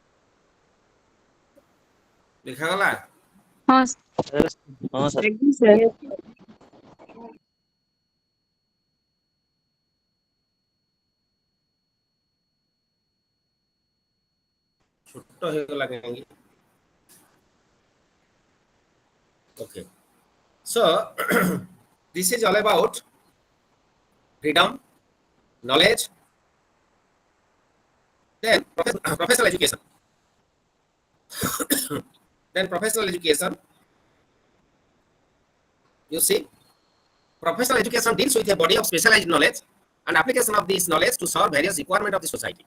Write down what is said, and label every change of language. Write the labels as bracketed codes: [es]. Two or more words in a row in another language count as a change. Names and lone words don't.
[or] ଦେଖାଗଲା ହଁ, ହଁ, sir. sir. ଛୋଟ ହେଇଗଲା କାହିଁକି [en] okay so this is all about freedom knowledge then professional education then professional education you see professional education deals with a body of specialized knowledge and application of this knowledge to serve various requirements of the society.